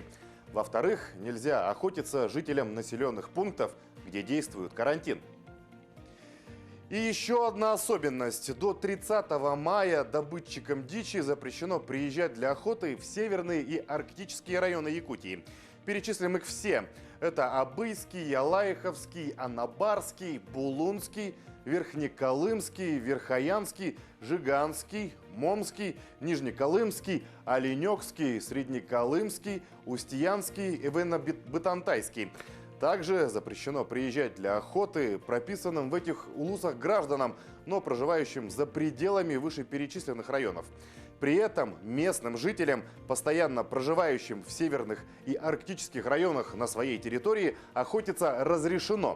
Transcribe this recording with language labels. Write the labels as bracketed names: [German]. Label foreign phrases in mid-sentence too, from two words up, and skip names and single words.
[Russian] Во-вторых, нельзя охотиться жителям населенных пунктов, где действует карантин. И еще одна особенность. До 30 мая добытчикам дичи запрещено приезжать для охоты в северные и арктические районы Якутии. Перечислим их все. Это Абыйский, Ялаиховский, Анабарский, Булунский, Верхнеколымский, Верхоянский, Жиганский, Момский, Нижнеколымский, Оленёкский, Среднеколымский, Устьянский и Венно-Бытантайский. Также запрещено приезжать для охоты прописанным в этих улусах гражданам, но проживающим за пределами вышеперечисленных районов. При этом местным жителям, постоянно проживающим в северных и арктических районах на своей территории, охотиться разрешено.